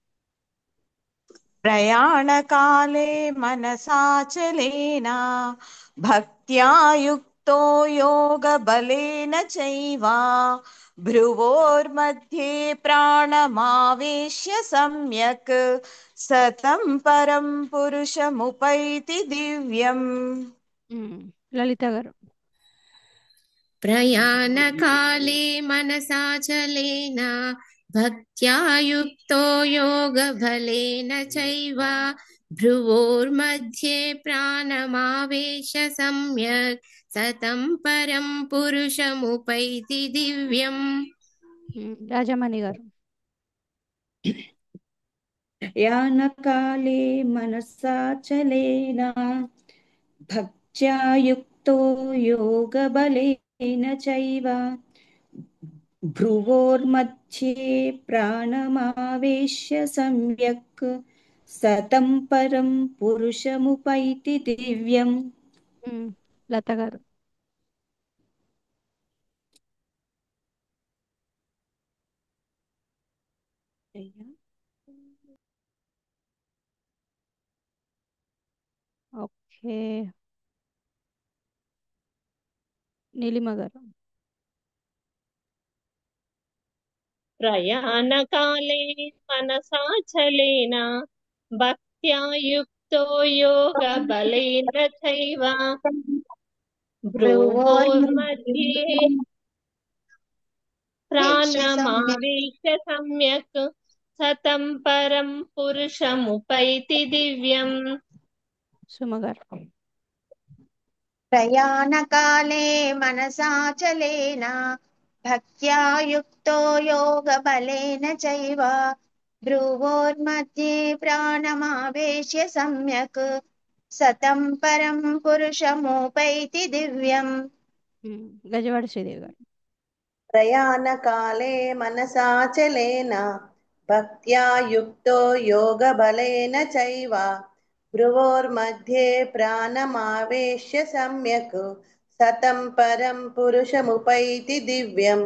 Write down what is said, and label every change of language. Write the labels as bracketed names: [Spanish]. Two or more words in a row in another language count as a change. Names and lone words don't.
[Sanskrit] प्रयाणकाले मनसाचलेन भक्त्या युक्तो योगबलेन चैव भ्रुवोर्मध्ये प्राणमावेश्य सम्यक् सतं परं पुरुषमुपैति दिव्यम् [Telugu] లలిత గారు [Sanskrit] प्रयाणकाले मनसाचलेन भक्त्या युक्तो योगबलेन चैव भ्रुवोर्मध्ये प्राणमावेश सम्यक् सतं परं पुरुषमुपैति दिव्यम् [Telugu] రాజమణి గారు [Sanskrit] यानकाले मनसाचलेन भक्त्या युक्तो योगबलेन चैव भ्रुवोर्मध्ये प्राणमावेश्य सम्यक् सतं परं पुरुषमुपैति दिव्यम् [Telugu] లత గారు ఓకే నీలిమ గారు [Sanskrit] प्रयाणकाले मनसाचलेन भक्त्या युक्तो योगबलेन चैव भ्रुवोर्मध्ये प्राणमावेश्य सम्यक् सतं परं पुरुषमुपैति दिव्यम् [Telugu] సుమ గారు [Sanskrit] प्रयाणकाले मनसाचलेन भक्त्या युक्तो योगबलेन चैव भ्रुवोर्मध्ये प्राणमावेश्य सम्यक् सतं परं पुरुषमुपैति दिव्यम् [Telugu] గజవాడ శ్రీదేవి గారు [Sanskrit] प्रयाणकाले मनसाचलेन भक्त्या युक्तो योगबलेन चैव भ्रुवोर्मध्ये प्राणमावेश्य सम्यक् सतं परं पुरुषमुपैति दिव्यम्